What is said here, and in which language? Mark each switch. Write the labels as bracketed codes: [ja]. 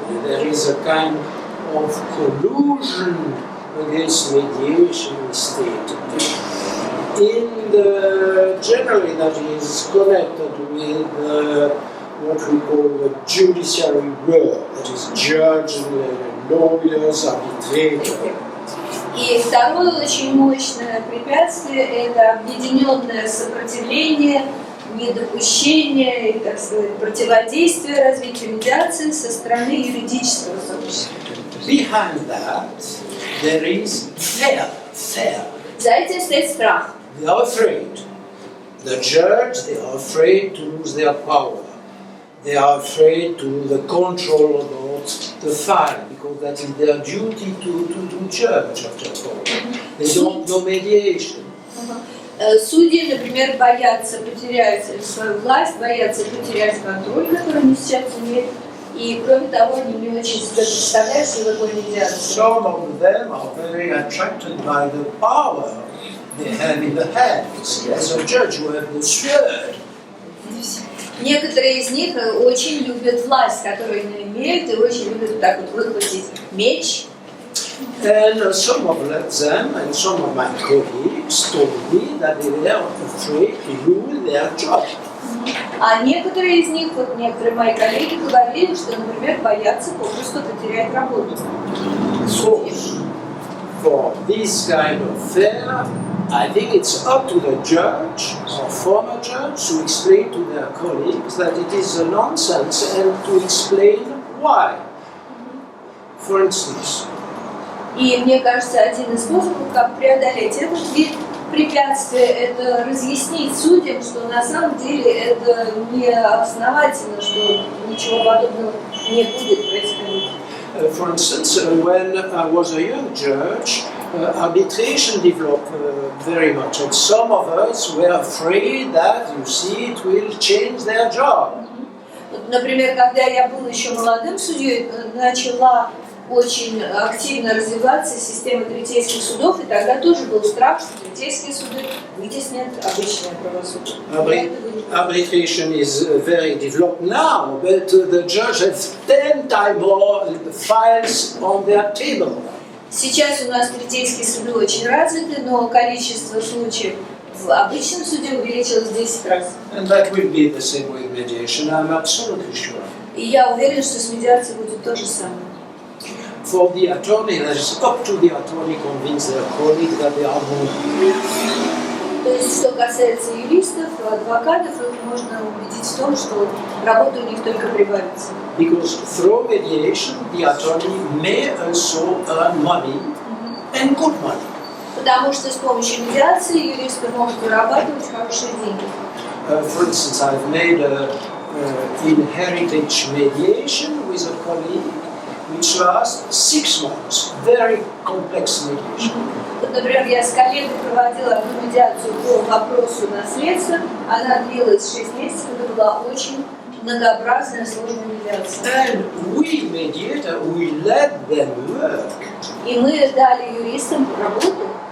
[en] There is a kind of collusion against mediation state. In the generally that is connected with what we call the judiciary world, that is judges, lawyers, arbitrators. [ru] И второе очень мощное препятствие – это объединенное сопротивление, недопущение и, так сказать, противодействие развитию медиации со стороны юридического сообщества. [en] Behind that, there is fear. [ru] За этим стоит страх. [en] They are afraid. The judge, they are afraid to lose their power. They are afraid to lose the control about about the file, because that is their duty to judge after all. They don't know mediation. [ru] Судьи, например, боятся потерять свою власть, боятся потерять контроль, который они сейчас имеют, и, кроме того, они не очень себе представляют, что такое медиация. [en] Some of them are very attracted by the power they have in the hands. As a judge, you have the sword. [ru] Некоторые из них очень любят власть, которую они имеют, и очень любят так вот выхватить меч. [en] And some of them and some of my colleagues told me that they were afraid to lose their job. [ru] А некоторые из них, вот некоторые мои коллеги говорили, что, например, боятся попросту потерять работу. [en] So, for this kind of affair, I think it's up to the judge or former judge to explain to their colleagues that it is a nonsense and to explain why. For instance, [ru] И мне кажется, один из способов, как преодолеть этот вид препятствия, это разъяснить судьям, что на самом деле это не основательно, что ничего подобного не будет происходить. [en] for instance, when I was a young judge, arbitration developed very much, and some of us were afraid that, you see, it will change their job. [ru] Например, когда я был еще молодым судьей, начала очень активно развиваться система третейских судов, и тогда тоже был страх, что третейские суды вытеснят обычное правосудие. [en] Arbitration is very developed now, but the judge has 10 times more files on their table. [ru] Сейчас у нас третейские суды очень развиты, но количество случаев в обычном суде увеличилось в 10 раз. [en] And that will be the same with mediation, I'm absolutely sure. [ru] И я уверен, что с медиацией будет то же самое. [en] For the attorney, it's up to the attorney to convince their colleague that they are wrong. [ru] То есть, что касается юристов, адвокатов, их можно убедить в том, что работа у них только прибавится. [en] Because through mediation, the attorney may also earn money and good money. [ru] Потому что с помощью медиации юристы могут зарабатывать хорошие деньги. [en] For instance, I've made inheritance mediation with a colleague, which lasts 6 months. Very complex mediation. [ru] Вот, например, я с коллегой проводила одну медиацию по вопросу наследства. Она длилась 6 месяцев, это была очень многообразная, сложная медиация. [en] And we mediator, we let them work. [ru] И мы дали юристам работу.